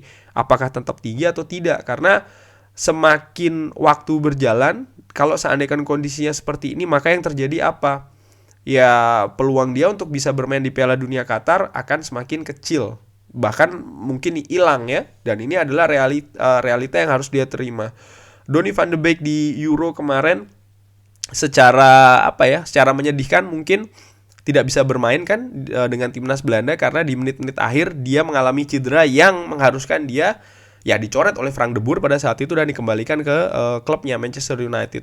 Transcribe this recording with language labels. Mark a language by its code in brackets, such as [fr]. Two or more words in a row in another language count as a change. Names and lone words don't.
[id] Apakah tetap tinggi atau tidak? Karena semakin waktu berjalan, kalau seandainya kondisinya seperti ini, maka yang terjadi apa? Ya peluang dia untuk bisa bermain di Piala Dunia Qatar akan semakin kecil. Bahkan mungkin hilang ya. Dan ini adalah realita yang harus dia terima. Donny van de Beek di Euro kemarin secara menyedihkan mungkin tidak bisa bermain kan dengan timnas Belanda, karena di menit-menit akhir dia mengalami cedera yang mengharuskan dia ya dicoret oleh Frank de Boer pada saat itu dan dikembalikan ke klubnya Manchester United.